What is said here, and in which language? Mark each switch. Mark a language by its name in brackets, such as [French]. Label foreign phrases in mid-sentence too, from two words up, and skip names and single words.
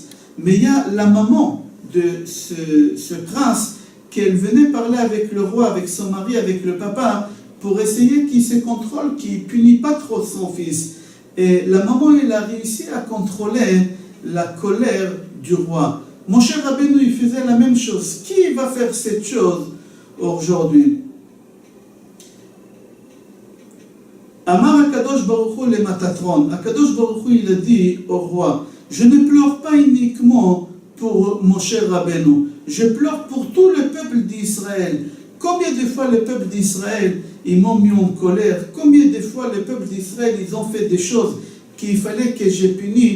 [French] Mais il y a la maman de ce prince qu'elle venait parler avec le roi, avec son mari, avec le papa, pour essayer qu'il se contrôle, qu'il ne punit pas trop son fils. Et la maman, elle a réussi à contrôler la colère du roi. Moshe Rabbeinu, il faisait la même chose. Qui va faire cette chose aujourd'hui? [Hebrew] אמר הקדוש ברוך הוא למטטרון. הקדוש ברוך הוא [French] il a dit au roi, je ne pleure pas uniquement pour Moshe Rabbeinu, je pleure pour tout le peuple d'Israël. Combien de fois le peuple d'Israël ils m'ont mis en colère? Combien de fois le peuple d'Israël ils ont fait des choses qu'il fallait que j'ai puni?